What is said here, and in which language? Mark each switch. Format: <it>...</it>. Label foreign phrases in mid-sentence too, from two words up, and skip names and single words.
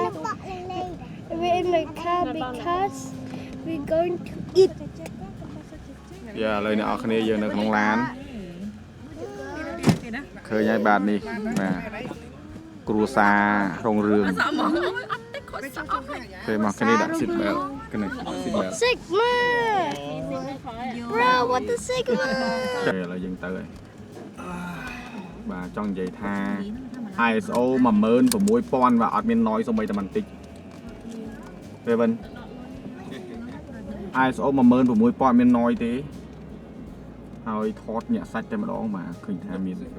<en>We're in the car because we're going to eat.</en> <km>យ៉ាឥឡូវអ្នកនរគ្នាយើងនៅក្នុងឡានឃើញហើយបាទនេះបាទគ្រួសាររងរឿងគេមកគ្នាដាក់</km> <en>seat belt</en> <km>គ្នា</km> <en>seat belt Sigma. Bro, what the Sigma?</en> <km>ឥឡូវយើងទៅហើយបាទចង់និយាយថា ISO 16000បាទអត់មាន noise សូម្បីតែបន្តិចទេវិញ ISO 16000អត់មាន noise ទេហើយថតញាក់សាច់តែម្ដងបាទឃើញថាមាន</km>